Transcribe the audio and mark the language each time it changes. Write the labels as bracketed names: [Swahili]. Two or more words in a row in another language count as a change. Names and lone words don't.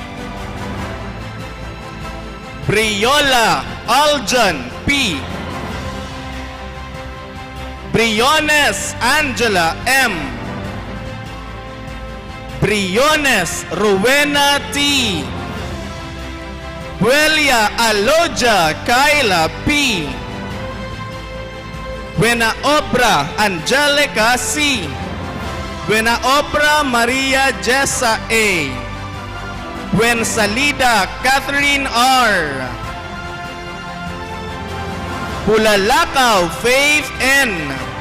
[English] Briola Aljan P. Briones Angela M. Briones Rowena T. Buelia Aloja Kyla P. Buena Obra Angelica C. Buena Obra Maria Jessa A. Buen Salida Catherine R. Bulalakaw Faith N.